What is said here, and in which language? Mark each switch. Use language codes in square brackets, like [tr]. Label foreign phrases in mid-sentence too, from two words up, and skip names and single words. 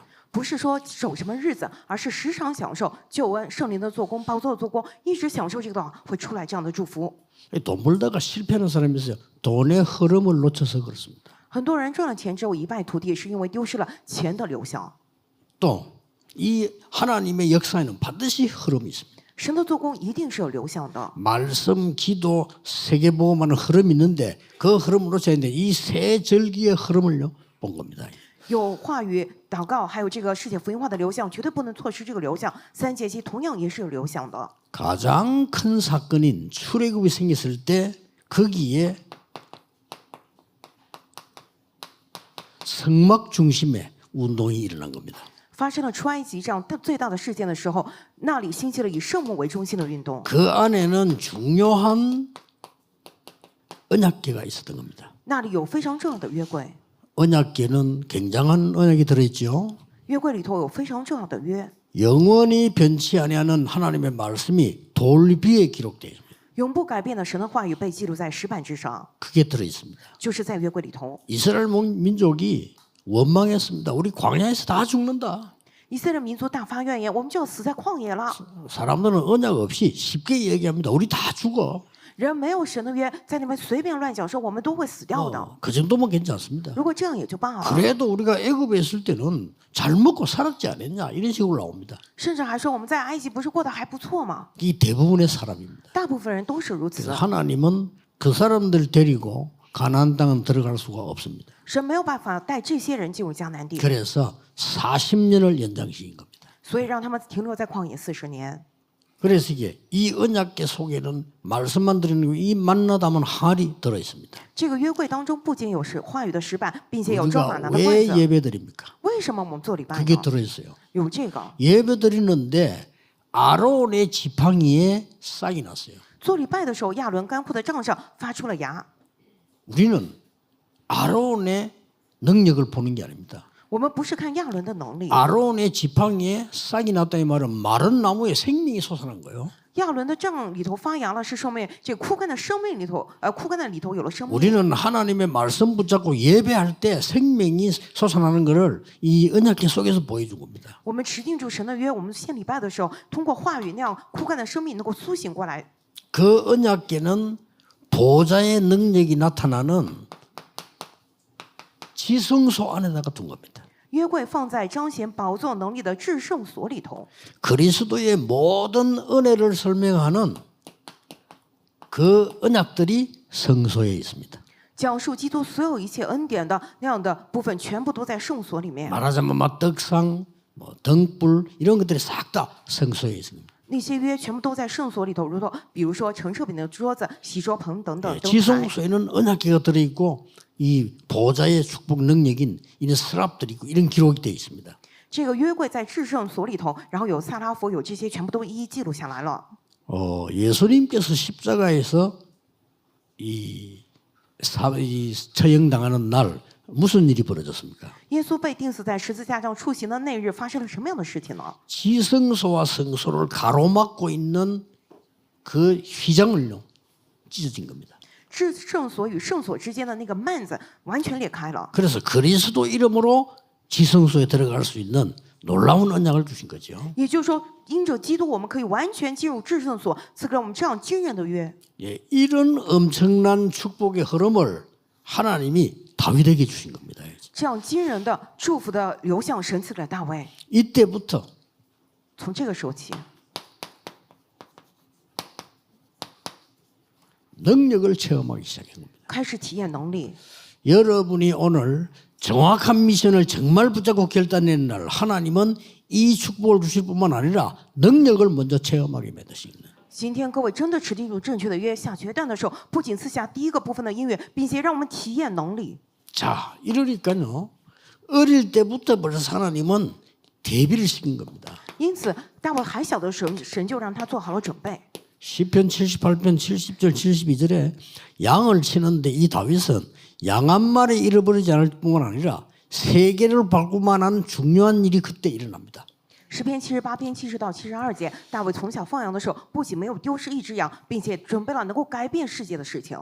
[zh] 不是说守什么日子，而是时常享受救恩、圣灵的做工、宝座的做工，一直享受这个的话，会出来这样的祝福。 [ko] 돈 벌다가 실패하는 사람이 있어요. 돈의 흐름을 놓쳐서 그렇습니다. [zh] 很多人赚了钱之后一败涂地，是因为丢失了钱的流向。 [ko] 또 이 하나님의 역사에는 반드시 흐름이 있습니다. [zh] 神的做工一定是有流向的。 [ko] 말씀, 기도, 세계보험하는 흐름이 있는데 그 흐름을 놓쳐야 되는데 이 세 절기의 흐름을요 본 겁니다. [zh] 有话语、祷告，还有这个世界福音化的流向，绝对不能错失这个流向。3节期同样也是有流向的。 [ko] 가장 큰 사건인 출애굽이 생겼을 때 거기에 성막 중심의 운동이 일어난 겁니다. [zh] 发生了出埃及这样最大的事件的时候，那里兴起了以圣幕为中心的运动。 [ko] 그 안에는 중요한 언약궤가 있었던 겁니다. [zh] 那里有非常重要的约柜， [ko] 언약궤는 굉장한 언약이 들어있죠. [zh] 约柜里头有非常重要的约， [ko] 영원히 변치 아니하는 하나님의 말씀이 돌 위에 기록되어 있습니다. [zh] 永不改变的神的话语被记录在石板之上， [ko] 그게 들어있습니다. [zh] 就是在约柜里头。 [ko] 이스라엘 민족이 원망했습니다. 우리 광야에서 다 죽는다. [zh] 以色列民族大发怨言，我们就要死在旷野了。 [ko] 사람들은 언약 없이 쉽게 얘기합니다. 우리 다 죽어. [zh] 人没有神的约，在那边随便乱讲说我们都会死掉的。 [ko] 그 정도면 괜찮습니다. [zh] 如果这样也就罢了， [ko] 그래도 우리가 애굽에 있을 때는 잘 먹고 살았지 않았냐 이런 식으로 나옵니다. [zh] 甚至还说我们在埃及不是过得还不错吗？ [ko] 이 대부분의 사람입니다. [zh] 大部分人都是如此 [ko] 그래서 。 하나님은 그 사람들 데리고 가나안 땅은 들어갈 수가 없습니다. [zh] 神没有办法带这些人进入迦南地， [ko] 그래서 40년을 연장시킨 겁니다. [zh] 所以让他们停留在旷野40年。 [ko] 그래서 이게 이 언약궤 속에는 말씀만 들어있는 이 만나 담은 항아리 들어 있습니다. [zh] 这个约柜当中不仅有话语的石板，并且有装满 [ko] 우리가 [zh] 了的罐 [ko] 왜 [zh] 子。 [ko] 예배드립니까? [zh] 为什么我们做礼拜 [ko] 그게 [zh] 呢？ [ko] 들어 있어요. [zh] 有这个 [ko] 예배드리는데 아론의 지팡이에 싹이 났어요. [zh] 做礼拜的时候，亚伦干枯的杖上发出了芽。 [ko] 우리는 아론의 능력을 보는 게 아닙니다. [zh] 我们不是看亚伦的能力， [ko] 아론의 지팡이에 싹이 났다 이 말은 마른 나무에 생명이 솟아난 거예요. [zh] 亚伦的杖里头发芽了，是说明这枯干的生命里头，枯干的里头有了生命。 [ko] 우리는 하나님의 말씀 붙잡고 예배할 때 생명이 솟아나는 것을 이 언약궤 속에서 보여준 겁니다. [zh] 我们持定住神的约，我们献礼拜的时候，通过话语那样枯干的生命能够苏醒过来。 [ko] 그 언약궤는 보좌의 능력이 나타나는 지성소 안에다가 둔 겁니다. [zh] 约柜放在彰显宝座能力的至圣所里头， [ko] 그리스도의 모든 은혜를 설명하는 그 언약들이 성소에 있습니다. [zh] 讲述基督所有一切恩典的那样的部分，全部都在圣所里面。 [ko] 말하자면 막 떡상, 뭐 등불 이런 것들이 싹 다 성소에 있습니다. [zh] 那些约全部都在圣所里头，如同比如说陈设饼的桌子、洗桌盆等等 [ko] 예, [zh] 灯台。 [ko] 지성소에는 언약궤가 들어있고 이 보좌의 축복 능력인 이런 스랍들이 있고 이런 기록이 되어 있습니다. [zh] 这个约柜在至圣所里头，然后有萨拉佛，有这些全部都一一记录下来了。 [ko] 예수님께서 십자가에서 이 처형당하는 날 무슨 일이 벌어졌습니까? [zh] 耶稣被钉死在十字架上处刑的那日，发生了什么样的事情呢？ [ko] 지성소와 성소를 가로막고 있는 그 휘장을요 찢어진 겁니다. [zh] 至圣所与圣所之间的那个幔子完全裂开了。 [ko] 그래서 그리스도 이름으로 지성소에 들어갈 수 있는 놀라운 언약을 주신 거죠. [zh] 也就是说，因着基督，我们可以完全进入至圣所，赐给我们这样惊人的约。 [ko] 예, 이런 엄청난 축복의 흐름을 하나님이 다윗에게 주신 겁니다. [zh] 这样惊人的祝福的流向，神赐给了大卫。 [ko] 이때부터 [zh] 从这个时候起， [ko] 능력을 체험하기 시작한 겁니다. [zh] 开始体验能力。 [ko] 여러분이 오늘 정확한 미션을 정말 붙잡고 결단내는 날 하나님은 이 축복을 주실 뿐만 아니라 능력을 먼저 체험하게 만드시는 [zh] 今天各位真的持定住正确的约，下决断的时候，不仅赐下第一个部分的音乐，并且让我们体验能力。 [ko] 자, 이러니까요. 어릴 때부터 벌써 하나님은 대비를 시킨 겁니다. [zh] 因此，大卫还小的时候，神就让他做好了准备。 [ko] 시편 78편 70절 72절에 양을 치는데 이 다윗은 양 한 마리 잃어버리지 않을 뿐만 아니라 세계를 밟고만 한 중요한 일이 그때 일어납니다. [zh] 诗篇78篇70到72节，大卫从小放羊的时候，不仅没有丢失一只羊，并且准备了能够改变世界的事情。